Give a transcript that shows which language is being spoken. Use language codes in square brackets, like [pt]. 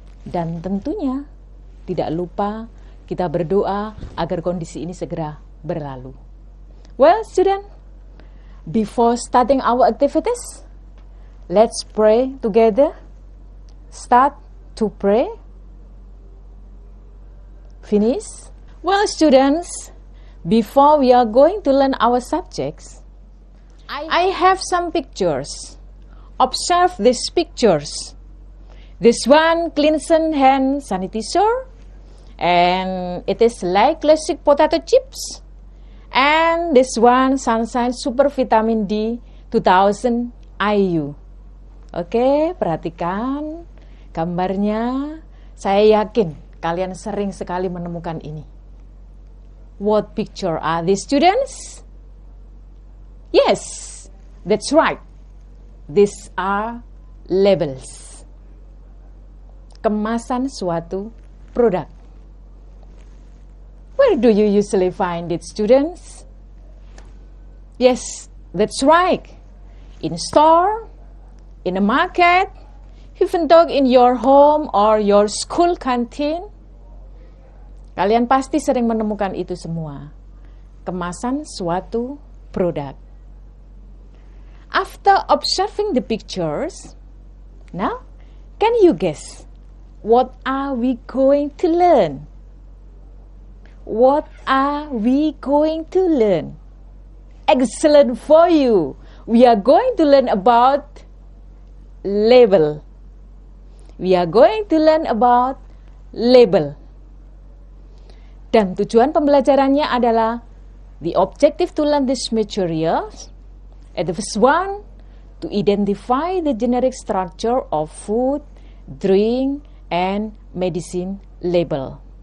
[id] Dan tentunya, tidak lupa kita berdoa agar kondisi ini segera berlalu. [en] Well, student, before starting our activities, let's pray together. Start to pray. Finish. Well, students, before we are going to learn our subjects, I have some pictures. Observe these pictures. This one, cleansing hand sanitizer, and it is like classic potato chips. And this one, Sunshine Super Vitamin D 2000 IU. [id] Oke, perhatikan gambarnya. Saya yakin kalian sering sekali menemukan ini. [en] What picture are these, students? Yes, that's right. These are labels. [id] Kemasan suatu produk. [en] Where do you usually find it, students? Yes, that's right. In store, in a market, even though in your home or your school canteen. [id] Kalian pasti sering menemukan itu semua. Kemasan suatu produk. [en] After observing the pictures, now can you guess what are we going to learn? What are we going to learn? Excellent for you. We are going to learn about label. We are going to learn about label. [id] Dan tujuan pembelajarannya adalah [en] the objective to learn these materials. At the first one, to identify the generic structure of food, drink, and medicine label.